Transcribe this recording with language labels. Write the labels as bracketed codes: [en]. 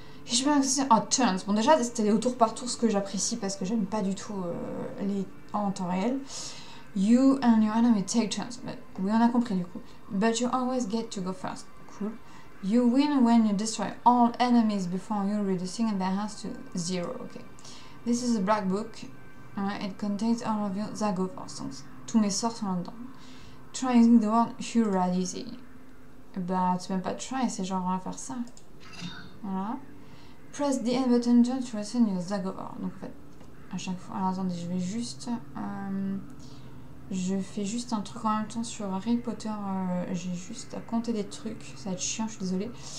[fr] Et je me dis, turns. Bon, déjà, c'était au tour par tour, ce que j'apprécie, parce que j'aime pas du tout les en temps réel. [en] You and your enemy take turns. Oui, on a compris du coup. But you always get to go first. Cool. You win when you destroy all enemies before you reducing their hands to 0. Okay. This is a black book. It contains all of your Zagofar songs. [fr] Tous mes sorts sont là-dedans. Try using the word Huradizi. Bah, c'est même pas try, c'est genre on va faire ça. Voilà. Press the end button to return your Zagofar. Donc en fait, à chaque fois. Alors attendez, je vais juste. Je fais juste un truc en même temps sur Harry Potter. J'ai juste à compter des trucs. Ça va être chiant, je suis désolée.